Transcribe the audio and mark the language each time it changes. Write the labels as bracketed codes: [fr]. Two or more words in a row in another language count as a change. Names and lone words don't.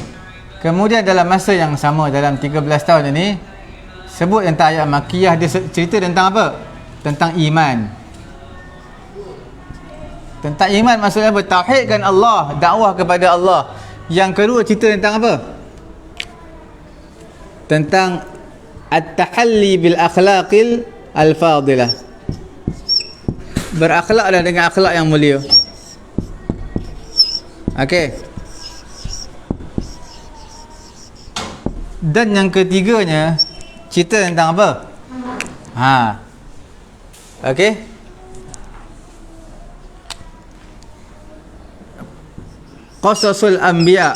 [ms] Kemudian dalam masa yang sama, dalam 13 tahun ini, sebut tentang ayat Makkiyah, dia cerita tentang apa? Tentang iman. Tentang iman maksudnya apa? Tauhidkan Allah, dakwah kepada Allah. Yang kedua cerita tentang apa? [ar] Tentang التحلي بالأخلاق الفاضلة. [ms] Berakhlaklah dengan akhlak yang mulia. Okey. Dan yang ketiganya cerita tentang apa? [ar] Okey. قصص الأنبياء.